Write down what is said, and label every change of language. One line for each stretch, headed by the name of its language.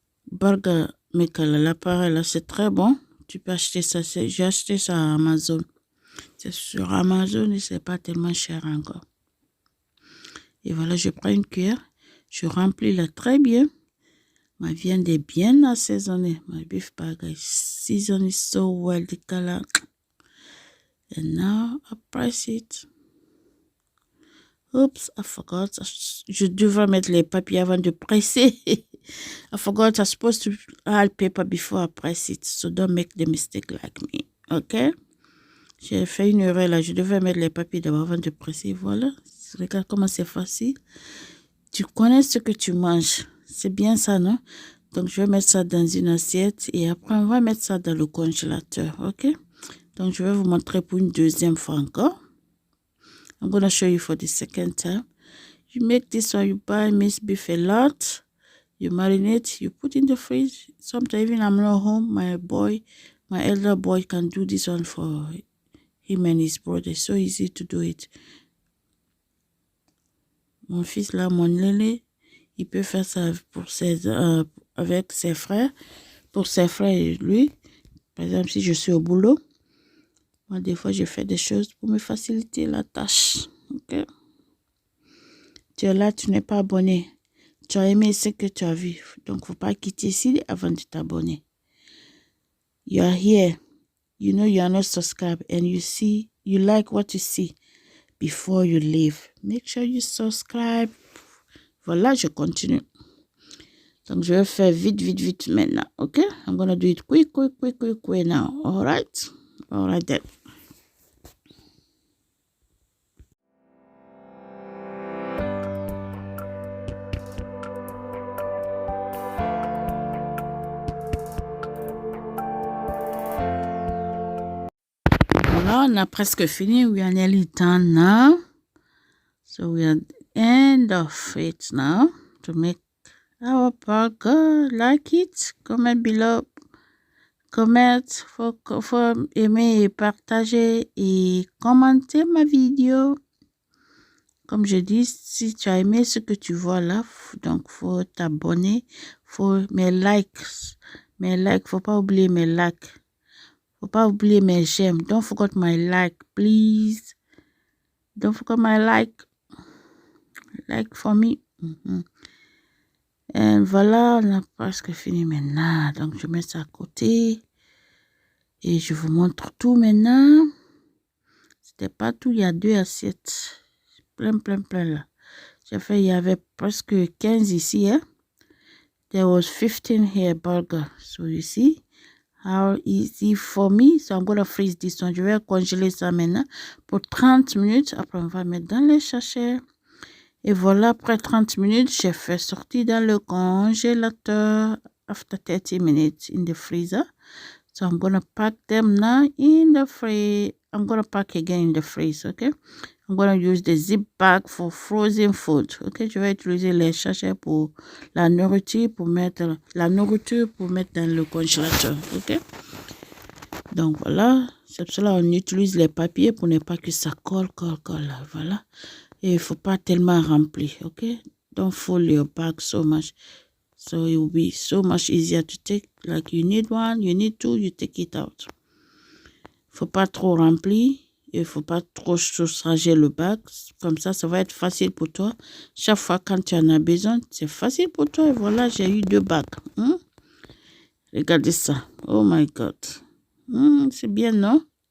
French: Burger Maker, l'appareil là, c'est très bon. Tu peux acheter ça. J'ai acheté ça à Amazon. C'est sur Amazon et c'est pas tellement cher encore. Et voilà, je prends une cuillère. Je remplis là très bien. Ma viande est bien assaisonnée.
English: My beef burger is seasoned so well, the color. And now I press it. Oops, I forgot.
French: Je devrais mettre les papiers avant de presser.
English: I forgot I'm supposed to add paper before I press it. So don't make the mistake like me. OK?
French: J'ai fait une erreur là. Je devais mettre les papiers d'abord avant de presser. Voilà. Regarde comment c'est facile. Tu connais ce que tu manges. C'est bien ça, non? Donc, je vais mettre ça dans une assiette et après, on va mettre ça dans le congélateur. OK? Donc, je vais vous montrer pour une deuxième fois encore.
English: I'm going to show you for the second time. You make this one, you buy minced beef a lot. You marinate, you put in the fridge. Sometimes even I'm not home, my elder boy can do this one for him and his brother. It's so easy to do it.
French: Mon fils là, mon aîné, il peut faire ça avec ses frères, pour ses frères et lui. Par exemple, si je suis au boulot, moi, des fois, je fais des choses pour me faciliter la tâche. OK? Tu es là, tu n'es pas abonné. Tu as aimé ce que tu as vu. Donc, il ne faut pas quitter ici avant de t'abonner.
English: You are here. You know you are not subscribed and you like what you see before you leave. Make sure you subscribe.
French: Voilà, je continue. Donc, je vais faire vite maintenant. OK?
English: I'm going to do it quick now. All right? All right then.
French: Voilà, on a presque fini.
English: We are nearly done now. So we are at the end of it now to make our burger. Like it, comment below,
French: comment, faut aimer et partager et commenter ma vidéo. Comme je dis, si tu as aimé ce que tu vois là, donc faut t'abonner, faut mes likes, faut pas oublier mes likes, faut pas oublier mes j'aime.
English: Don't forget my like, please. Don't forget my like for me.
French: Et voilà, on a presque fini maintenant. Donc, je mets ça à côté. Et je vous montre tout maintenant. C'était pas tout, il y a 2 assiettes. Plein là. J'ai fait, il y avait presque 15 ici.
English: Hein? There was 15 here burger. So, you see how easy for me. So, I'm going to freeze this one.
French: Je vais congeler ça maintenant pour 30 minutes. Après, on va mettre dans les sachets. Et voilà, après 30 minutes, j'ai fait sortir dans le congélateur
English: after 30 minutes in the freezer. So I'm going to pack them now in the fridge. I'm going to pack again in the freezer, okay? I'm going to use the zip bag for frozen food, okay?
French: Je vais utiliser les sachets pour la nourriture, pour mettre dans le congélateur, ok? Donc voilà, c'est pour cela on utilise les papiers pour ne pas que ça colle, là, voilà. Et il ne faut pas tellement remplir, okay?
English: Don't fold your bag so much. So it will be so much easier to take. Like you need one, you need two, you take it out.
French: Faut pas trop remplir. Il faut pas trop charger le bag. Comme ça va être facile pour toi. Chaque fois quand tu en as besoin, c'est facile pour toi. Et voilà, j'ai eu 2 bags. Regardez ça.
English: Oh my God.
French: C'est bien, non?